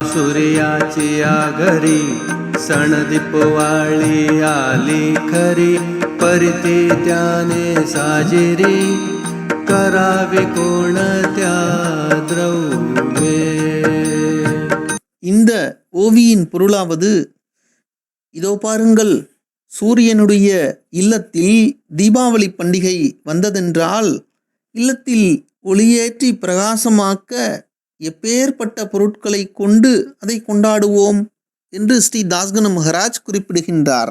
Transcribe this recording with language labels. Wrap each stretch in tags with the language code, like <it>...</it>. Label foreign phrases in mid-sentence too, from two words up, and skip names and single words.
<mr>सूर्याची आगरी सणदीपवाळी आली खरी परिती त्याने साजिरी करावी कोणत्या द्रव्ये.</mr> <ta>இந்த ஓவியின் பொருளாவது, இதோ பாருங்கள், சூரியனுடைய இல்லத்தில் தீபாவளி பண்டிகை வந்ததென்றால் இல்லத்தில் ஒளியேற்றி பிரகாசமாக்க எப்பேற்பட்ட பொருட்களை கொண்டு அதை கொண்டாடுவோம் என்று ஸ்ரீ தாஸ்கனு மகராஜ் குறிப்பிடுகின்றார்.</ta>